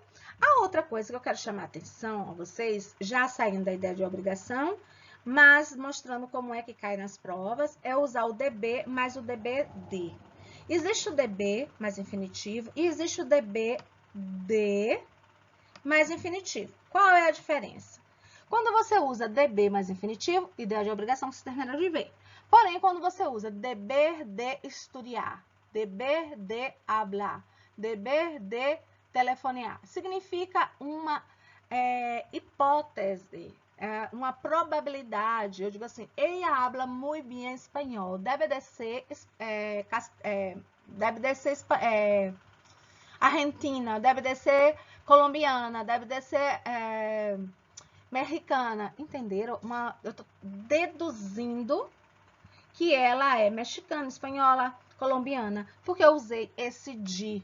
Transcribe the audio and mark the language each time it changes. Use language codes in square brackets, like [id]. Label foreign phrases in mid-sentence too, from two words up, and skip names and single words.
[pt] A outra coisa que eu quero chamar a atenção a vocês, já saindo da ideia de obrigação, mas mostrando como é que cai nas provas, é usar o DB mais o DBD. Existe o DB mais infinitivo e existe o DBD mais infinitivo. Qual é a diferença? Quando você usa DB mais infinitivo, ideia de obrigação, você termina de ver. Porém, quando você usa [es] deber de estudiar, deber de hablar, deber de telefonear, [pt] significa uma hipótese, uma probabilidade. Eu digo assim, [es] ella habla muy bien [pt] espanhol, deve de ser argentina, deve de ser colombiana, deve de ser mexicana. Entenderam? Eu tô deduzindo que ela é mexicana, espanhola, colombiana, porque eu usei esse de.